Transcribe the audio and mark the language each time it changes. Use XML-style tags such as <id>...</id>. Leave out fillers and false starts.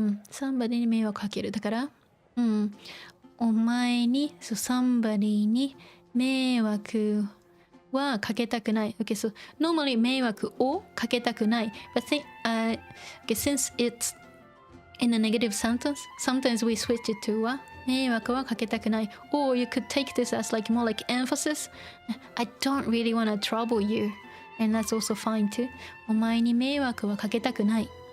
<en>somebody</en> <ja>に迷惑かける。だから、お前に、somebody に迷惑はかけたくない。</ja> <en>Okay, so normally</en> <ja>迷惑をかけたくない。</ja> <en>But okay, since it's in a negative sentence, sometimes we switch it to</en> <ja>は迷惑はかけたくない。</ja> <en>Or you could take this as like more like emphasis. I don't really want to trouble you. And that's also fine too.</en> <ja>お前に迷惑はかけたくない。</ja>